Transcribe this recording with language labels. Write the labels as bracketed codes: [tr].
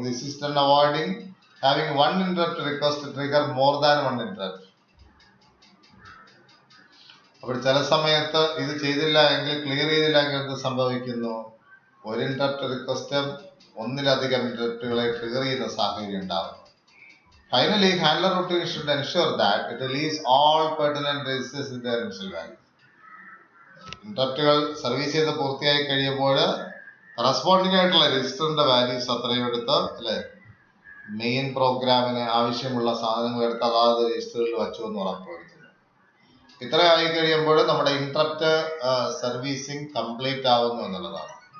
[en] This is done avoiding having one interrupt request trigger more than one interrupt. [ml] അപ്പോൾ ചില സമയത്ത് ഇത് ചെയ്തില്ല എങ്കിൽ, ക്ലിയർ ചെയ്തില്ല എങ്കിൽ എന്ത് സംഭവിക്കുന്നു, ഒരു ഇന്ററപ്റ്റ് റിക്വസ്റ്റ് ഒന്നിലധികം ഇന്ററപ്റ്റുകളെ ട്രിഗർ ചെയ്യുന്ന സാഹചര്യം ഉണ്ടാകും. [en] Finally, handler routine should ensure that it release all pertinent registers in their initial value. [ml] ഇന്ററപ്റ്റുകൾ service ചെയ്ത് പൂർത്തിയായി കഴിയുമ്പോൾ കറസ്പോണ്ടിങ് ആയിട്ടുള്ള രജിസ്റ്ററിന്റെ വാല്യൂസ് അത്രയും എടുത്ത് അല്ലെ മെയിൻ പ്രോഗ്രാമിന് ആവശ്യമുള്ള സാധനങ്ങൾ എടുത്ത് അതാത് രജിസ്റ്ററിൽ വച്ചു എന്ന് ഉറപ്പുവരുത്തുന്നു. ഇത്ര ആയി കഴിയുമ്പോൾ നമ്മുടെ ഇന്ററപ്റ്റ് സർവീസിങ് കംപ്ലീറ്റ് ആവുന്നു എന്നുള്ളതാണ്.